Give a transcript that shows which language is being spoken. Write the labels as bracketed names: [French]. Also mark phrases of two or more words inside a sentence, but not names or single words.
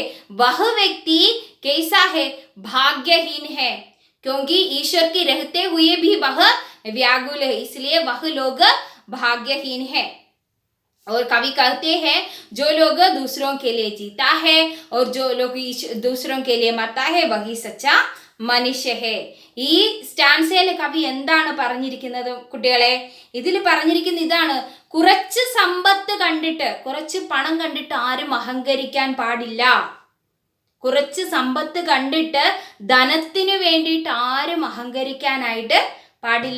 [Hindi] वह व्यक्ति कैसा है, भाग्यहीन है, क्योंकि ईश्वर के रहते हुए भी वह व्याकुल है, इसलिए वह लोग भाग्यहीन है। और कवि कहते हैं जो लोग दूसरों के लिए जीता है और जो लोग दूसरों के लिए मरता है वही सच्चा मनुष्य है. [Malayalam] ഈ സ്റ്റാൻസയിൽ കവി എന്താണ് പറഞ്ഞിരിക്കുന്നത് കുട്ടികളെ? ഇതിൽ പറഞ്ഞിരിക്കുന്ന ഇതാണ്, കുറച്ച് സമ്പത്ത് കണ്ടിട്ട്, കുറച്ച് പണം കണ്ടിട്ട് ആരും അഹങ്കരിക്കാൻ പാടില്ല. കുറച്ച് സമ്പത്ത് കണ്ടിട്ട് ധനത്തിനു വേണ്ടിയിട്ട് ആരും അഹങ്കരിക്കാനായിട്ട് പാടില്ല.